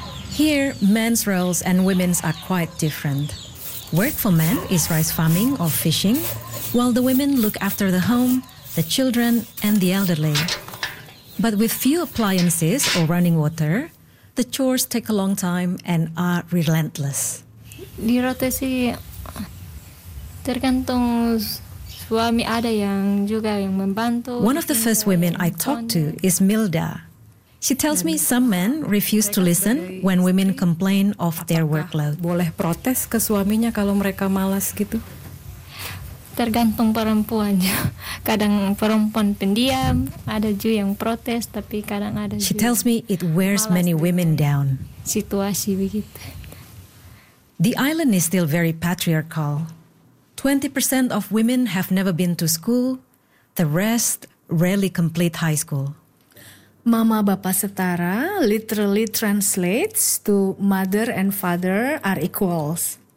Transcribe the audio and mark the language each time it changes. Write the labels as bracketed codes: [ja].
[en] Here, men's roles and women's are quite different. Work for men is rice farming or fishing, while the women look after the home, the children, and the elderly. But with few appliances or running water, the chores take a long time and are relentless. [id] Dirote si tergantung suami ada yang juga yang membantu. [en] One of the first women I talked to is Milda. She tells me some men refuse to listen when women complain of their workload. [id] Boleh protes ke suaminya kalau mereka malas gitu? Tergantung perempuannya. Kadang perempuan pendiam, ada juga yang protes, tapi kadang ada juga. [en] She tells me it wears many women down. [id] Situasi begitu. [en] The island is still very patriarchal. 20% of women have never been to school. The rest rarely complete high school. Mama Bapa Setara literally translates to mother and father are equals.